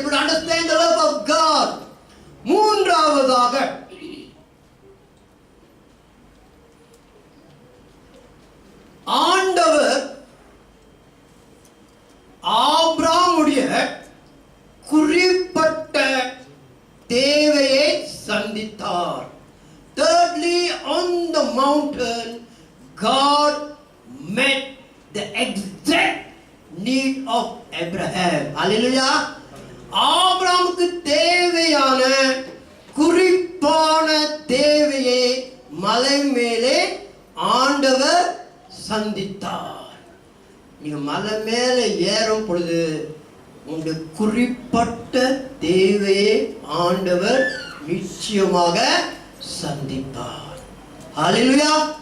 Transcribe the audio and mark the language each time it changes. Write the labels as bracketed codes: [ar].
[en] Understand the love of God. [ta] மூன்றாவதாக ஆண்டவர் ஆபிரகாமுடைய குறிப்பிட்ட தேவையை சந்தித்தார். [en] Thirdly, on the mountain, God met the exact need of Abraham. Hallelujah. [ta] ஆபிரகாமுக்கு தேவையான குறிப்பான தேவையை மலை மேலே ஆண்டவர் சந்தித்தார். நீங்க மலை மேலே ஏறும் பொழுது உங்க குறிப்பிட்ட தேவையை ஆண்டவர் நிச்சயமாக சந்திப்பார். ஹalleluya.